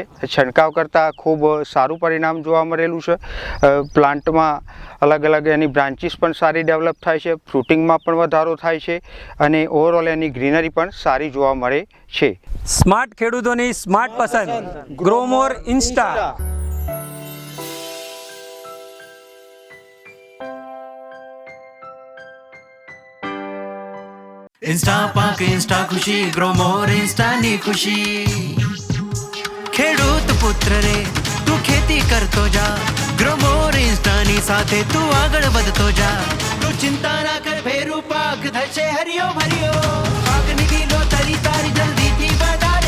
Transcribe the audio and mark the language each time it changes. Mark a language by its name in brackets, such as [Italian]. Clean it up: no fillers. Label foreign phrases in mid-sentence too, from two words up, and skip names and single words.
[Gujarati] છંટકાવ કરતાં ખૂબ સારું પરિણામ જોવા મળેલું છે. પ્લાન્ટમાં અલગ અલગ એની બ્રાન્ચીસ પણ સારી ડેવલપ થાય છે, ફ્રૂટિંગમાં પણ વધારો થાય છે અને ઓવરઓલ એની ગ્રીનરી પણ સારી જોવા મળે છે. સ્માર્ટ ખેડૂતોની સ્માર્ટ પસંદ ગ્રોમોર ઇન્સ્ટા. [Hindi] इंस्टा पाक इंस्टा खुशी ग्रोमोर इंस्टा [Gujarati] ની ખુશી. ખેડૂત પુત્ર રે તું ખેતી કરતો જા, ગ્રોમોર ઇન્સ્ટા ની સાથે તું આગળ વધતો જા. તું ચિંતા ના કર, ભેરું પાક થશે હરિયો ભરિયો. પાકની કિલો તરી તારી જલ્દીથી વધારે.